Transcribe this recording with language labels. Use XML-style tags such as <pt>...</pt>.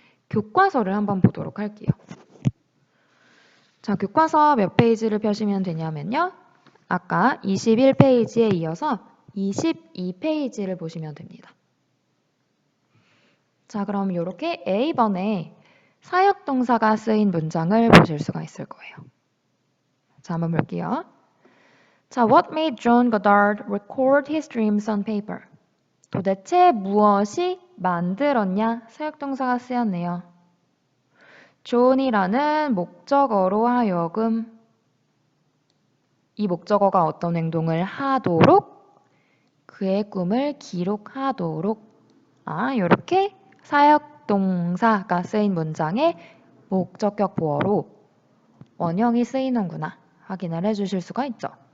<ko>교과서를 한번 보도록 할게요. 자, 교과서 몇 페이지를 펴시면 되냐면요. 아까 21페이지에 이어서 22페이지를 보시면 됩니다. 자, 그럼 이렇게 A번에 사역동사가 쓰인 문장을 보실 수가 있을 거예요. 자, 한번 볼게요.</ko> <en>자, what made John Goddard record his dreams on paper?</en> <ko>도대체 무엇이 만들었냐? 사역동사가 쓰였네요. 존이라는 목적어로 하여금 이 목적어가 어떤 행동을 하도록 그의 꿈을 기록하도록 이렇게 사역동사가 쓰인 문장에 목적격 보어로 원형이 쓰이는구나 확인을 해주실 수가 있죠.</ko>